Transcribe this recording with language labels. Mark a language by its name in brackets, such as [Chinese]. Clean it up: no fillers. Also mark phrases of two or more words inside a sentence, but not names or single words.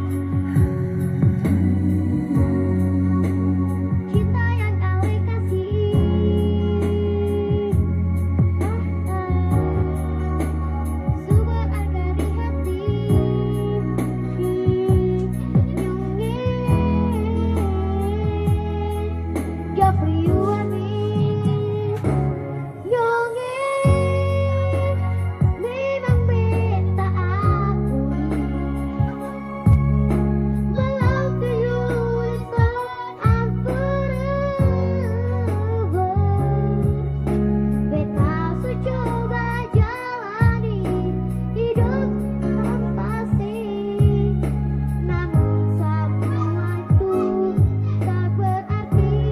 [Ambonese Malay] Cinta yang Ale kasih sumber akar di hati. Nyonge [English] just for you and me. [Ambonese Malay] Nyonge memang beta akui [English] belong to you [Ambonese Malay] so ampun beta su coba jalani hidup tanpa sih, namun semua itu tak berarti.